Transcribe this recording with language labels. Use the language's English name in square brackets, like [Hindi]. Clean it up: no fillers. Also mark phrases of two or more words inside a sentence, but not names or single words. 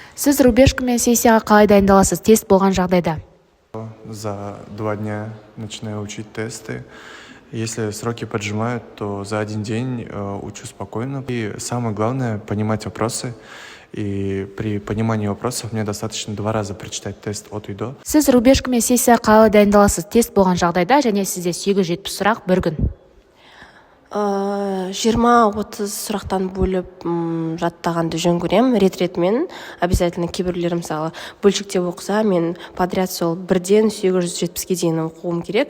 [Kazakh] Сіз рубежка мен сессияға қалай дайындаласыз, тест болған жағдайда? [Russian] За 2 дня начинаю учить тесты. Если сроки поджимают, то за 1 день учу спокойно. И самое главное — понимать вопросы. И при понимании вопросов мне достаточно 2 раза прочитать тест от и до. [Kazakh] Сіз рубежка мен сессияға қалай дайындаласыз, тест болған жағдайда, және сізде 870 сұрақ бір күн? 20-30 сұрақтан бөліп жаттағанды жөн көремін, рет-ретімен. Обязательно кейбіреулер мысалы бөлшектеп оқыса, мен подряд сол 1-ден 870-ге дейін оқуым керек.